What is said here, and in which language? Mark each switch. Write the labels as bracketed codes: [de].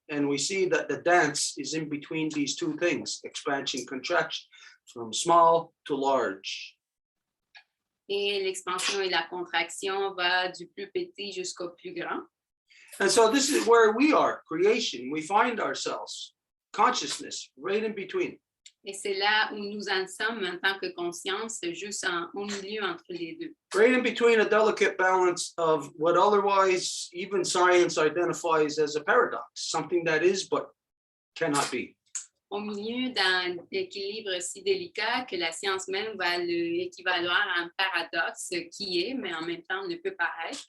[en] And we see that the dance is in between these two things, expansion, contraction, from small to large. [fr] Et l'expansion et la contraction va du plus petit jusqu'au plus grand. [en] And so this is where we are, creation. We find ourselves, consciousness, right in between. [fr] Et c'est là où nous en sommes en tant que conscience, juste au milieu entre les deux. [en] Right in between a delicate balance of what otherwise even science identifies as a paradox, something that is but cannot be. [fr] Au milieu d'un équilibre si délicat que la science même va l'équivaloir à un paradoxe qui est, mais en même temps ne peut pas être.